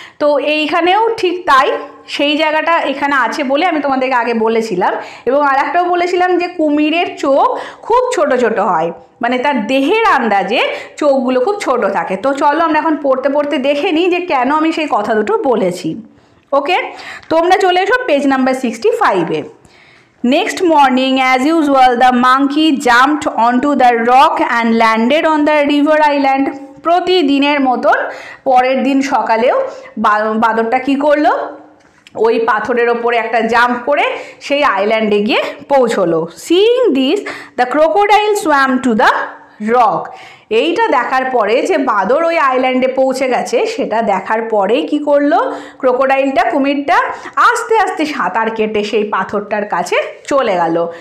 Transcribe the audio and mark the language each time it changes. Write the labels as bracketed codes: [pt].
[bn] তো এইখানেও ঠিক তাই, সেই জায়গাটা এখানে আছে বলে আমি তোমাদেরকে আগে বলেছিলাম। এবং আর একটাও বলেছিলাম যে কুমিরের চোখ খুব ছোট ছোট হয়, মানে তার দেহের আন্দাজে চোখগুলো খুব ছোট থাকে। তো চলো আমরা এখন পড়তে পড়তে দেখে নিই যে কেন আমি সেই কথা দুটো বলেছি। ওকে, তোমরা চলে এসো page number 65-এ। [en] Next morning, as usual, the monkey jumped onto the rock and landed on the river island. [bn] প্রতিদিনের মতন পরের দিন সকালেও বাঁদরটা কি করলো, ওই পাথরের ওপরে একটা জাম্প করে সেই আইল্যান্ডে গিয়ে পৌঁছলো। [en] Seeing this the crocodile swam to the rock. [bn] এইটা দেখার পরে যে বাঁদর ওই আইল্যান্ডে পৌঁছে গেছে সেটা দেখার পরেই কি করলো, ক্রোকোডাইলটা কুমিরটা আস্তে আস্তে সাঁতার কেটে সেই পাথরটার কাছে চলে গেল।